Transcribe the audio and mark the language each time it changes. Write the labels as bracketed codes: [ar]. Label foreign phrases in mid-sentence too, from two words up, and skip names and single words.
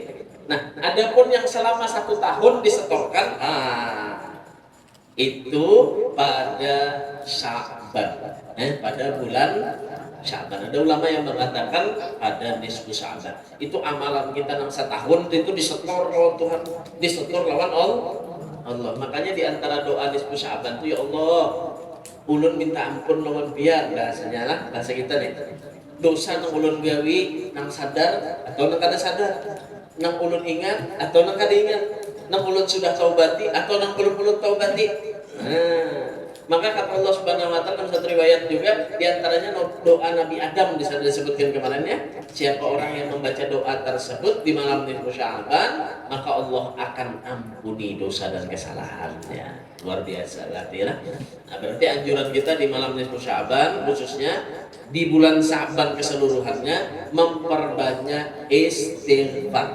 [id] Nah, adapun yang selama 1 tahun disetorkan, itu pada Sya'ban, pada bulan Sya'ban. Ada ulama yang mengatakan pada nisfu Sya'ban. Itu amalan kita nang setahun itu disetor oleh Tuhan, disetor lawan Allah. Makanya di antara doa nisfu Sya'ban itu [ar] يا الله, [bjn] ulun minta ampun lawan biar bahasanya lah, bahasa kita nih. Dosa nang ulun gawi nang sadar atau nang kada sadar, nang ulun ingat atau nang kada ingat, nang ulun sudah taubati atau nang belum taubati. [id] Maka kata Allah [ar] سبحانه وتعالى [id] dalam satu riwayat juga di antaranya doa Nabi Adam disebutkan kemarin ya. Siapa orang yang membaca doa tersebut di malam nisfu Sya'ban, maka Allah akan ampuni dosa dan kesalahannya. Luar biasa berarti ya. Nah, berarti anjuran kita di malam nisfu Sya'ban khususnya di bulan Sya'ban keseluruhannya memperbanyak istighfar.